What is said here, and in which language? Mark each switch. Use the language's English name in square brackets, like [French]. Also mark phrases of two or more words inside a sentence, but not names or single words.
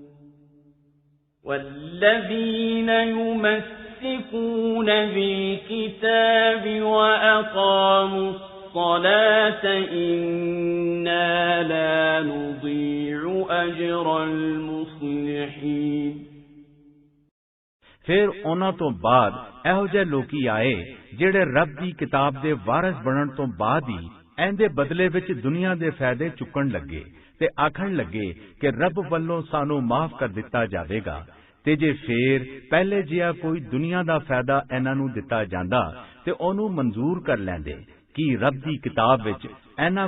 [Arabic] والذين يمسكون بالكتاب وأقاموا الصلاة إنا لا نضيع أجر المصلحين [Punjabi] ਫਿਰ ਉਹਨਾਂ ਤੋਂ ਬਾਅਦ ਇਹੋ ਜਿਹੇ ਲੋਕੀ ਆਏ ਜਿਹੜੇ ਰੱਬ ਦੀ ਕਿਤਾਬ ਦੇ ਵਾਰਿਸ ਬਣਨ ਤੋਂ ਬਾਅਦ ਹੀ ਇਹਦੇ ਬਦਲੇ ਵਿੱਚ ਦੁਨੀਆ ਦੇ ਫਾਇਦੇ ਚੁੱਕਣ ਲੱਗੇ ਤੇ ਆਖਣ ਲੱਗੇ ਕਿ ਰੱਬ ਵੱਲੋਂ ਸਾਨੂੰ ਮਾਫ ਕਰ ਦਿੱਤਾ ਜਾਵੇਗਾ ਤੇ ਜੇ ਫੇਰ ਪਹਿਲੇ ਜਿਹਾ ਕੋਈ ਦੁਨੀਆ ਦਾ ਫਾਇਦਾ ਇਹਨਾਂ ਨੂੰ ਦਿੱਤਾ ਜਾਂਦਾ ਤੇ ਉਹਨੂੰ ਮਨਜ਼ੂਰ ਕਰ ਲੈਂਦੇ ਕਿ ਰੱਬ ਦੀ ਕਿਤਾਬ ਵਿੱਚ ਇਹਨਾਂ